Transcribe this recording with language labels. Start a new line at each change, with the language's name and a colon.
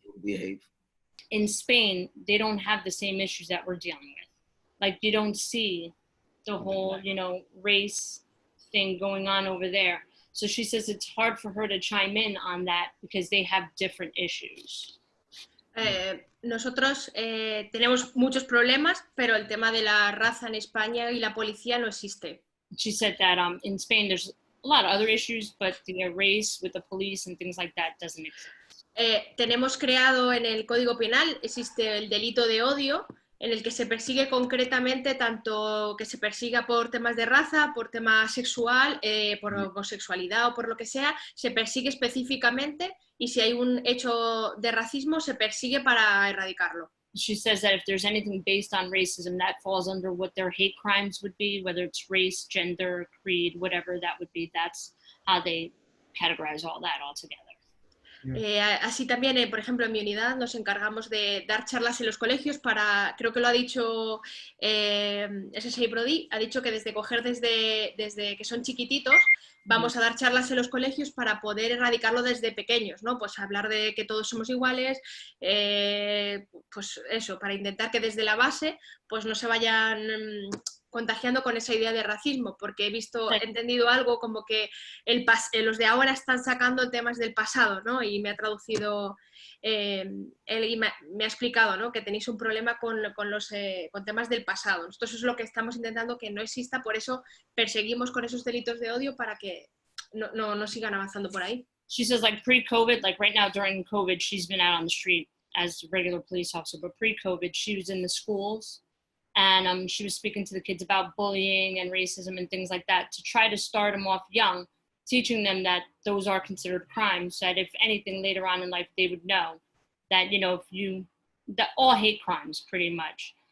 English: people behave. In Spain, they don't have the same issues that we're dealing with. Like, you don't see the whole, race thing going on over there. So she says it's hard for her to chime in on that because they have different issues.
Spanish: Nosotros tenemos muchos problemas, pero el tema de la raza en España y la policía no existe.
English: She said that in Spain there's a lot of other issues, but the race with the police and things like that doesn't exist.
Spanish: Tenemos creado en el Código Penal, existe el delito de odio, en el que se persigue concretamente tanto que se persiga por temas de raza, por tema sexual, por homosexualidad o por lo que sea, se persigue específicamente, y si hay un hecho de racismo se persigue para erradicarlo.
English: She says that if there's anything based on racism, that falls under what their hate crimes would be, whether it's race, gender, creed, whatever that would be. That's how they categorize all that all together.
Spanish: Así también, por ejemplo, en mi unidad nos encargamos de dar charlas en los colegios para, creo que lo ha dicho Utsey and Brody, ha dicho que desde que son chiquititos vamos a dar charlas en los colegios para poder erradicarlo desde pequeños, ¿no? Pues hablar de que todos somos iguales, pues eso, para intentar que desde la base pues no se vayan contagiando con esa idea de racismo, porque he entendido algo como que los de ahora están sacando temas del pasado, ¿no? Y me ha traducido, él y me ha explicado, ¿no? Que tenéis un problema con temas del pasado. Nosotros eso es lo que estamos intentando que no exista, por eso perseguimos con esos delitos de odio para que no sigan avanzando por ahí.
English: She says, like, pre-COVID, like right now during COVID, she's been out on the street as a regular police officer, but pre-COVID, she was in the schools. And she was speaking to the kids about bullying and racism and things like that to try to start them off young, teaching them that those are considered crimes, that if anything later on in life, they would know that, that all hate crimes pretty much.